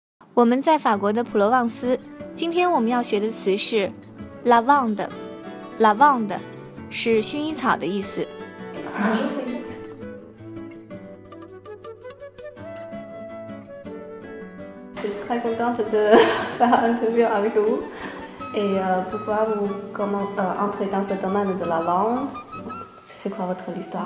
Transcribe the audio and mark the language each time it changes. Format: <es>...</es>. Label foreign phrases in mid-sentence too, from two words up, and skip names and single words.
<zh>我们在法国的普罗旺斯，今天我们要学的词是 lavande。lavande 是薰衣草的意思。</zh> <fr>Je suis très contente de faire un interview avec vous. Et pourquoi vous entrez dans ce domaine de la vente? C'est quoi votre histoire?</fr>